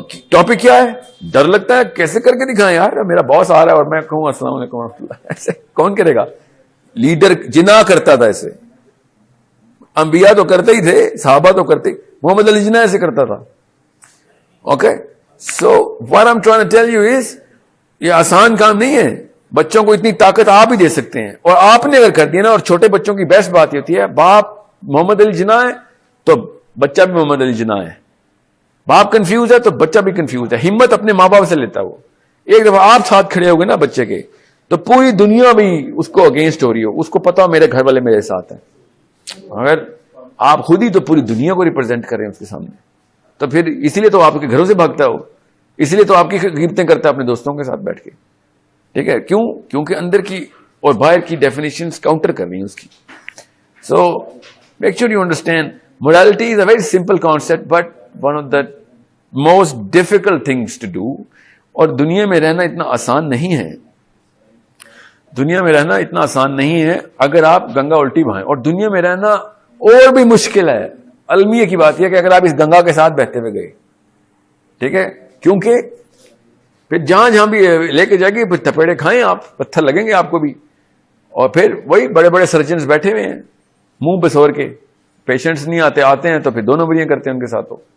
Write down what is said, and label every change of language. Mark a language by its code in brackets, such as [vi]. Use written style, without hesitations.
[ur] Topic کیا ہے؟ ڈر لگتا ہے کیسے کر کے دکھائیں یار, میرا باس آ رہا ہے اور میں کہوں السلام علیکم ورحمۃ اللہ. ایسے کون کرے گا؟ لیڈر جنا کرتا تھا ایسے. انبیاء تو کرتے ہی تھے, صحابہ تو کرتے, محمد علی جناح ایسے کرتا تھا. Okay. [en] So what I'm trying to tell you is, [ur] یہ آسان کام نہیں ہے. بچوں کو اتنی طاقت آپ ہی دے سکتے ہیں, اور آپ نے اگر کر دیا نا, اور چھوٹے بچوں کی بیسٹ بات یہ ہوتی ہے, باپ محمد علی جناح ہے تو بچہ بھی محمد علی جناح ہے, باپ کنفیوز ہے تو بچہ بھی کنفیوز ہے. ہمت اپنے ماں باپ سے لیتا ہے. وہ ایک دفعہ آپ ساتھ کھڑے ہو گے نا بچے کے, تو پوری دنیا بھی اس کو اگینسٹ ہو رہی ہو, اس کو پتا ہو میرے گھر والے میرے ساتھ ہیں. اگر آپ خود ہی تو پوری دنیا کو ریپرزینٹ کر رہے ہیں اس کے سامنے, تو پھر اسی لیے تو آپ کے گھروں سے بھاگتا ہو, اسی لیے تو آپ کی قیمتیں کرتا ہے اپنے دوستوں کے ساتھ بیٹھ کے. ٹھیک ہے, کیوں؟ کیونکہ اندر کی اور باہر کی ڈیفینیشنز کاؤنٹر کر رہی ہیں اس کی. [en] So make sure you understand, morality is a very simple concept but one of the most difficult things to do. [ur] اور دنیا میں رہنا اتنا آسان نہیں ہے, دنیا میں رہنا اتنا آسان نہیں ہے اگر آپ گنگا الٹی بہائیں. اور دنیا میں رہنا اور بھی مشکل ہے. المیہ کی بات یہ کہ اگر آپ اس گنگا کے ساتھ بہتے ہوئے گئے, ٹھیک ہے, کیونکہ پھر جہاں جہاں بھی لے کے جائے گی, پھر تھپیڑے کھائیں آپ, پتھر لگیں گے آپ کو بھی, اور پھر وہی بڑے بڑے سرجنز بیٹھے ہوئے ہیں منہ پہ سور کے, پیشنٹس نہیں آتے ہیں تو پھر 2 نمبریاں کرتے ہیں ان کے ساتھ.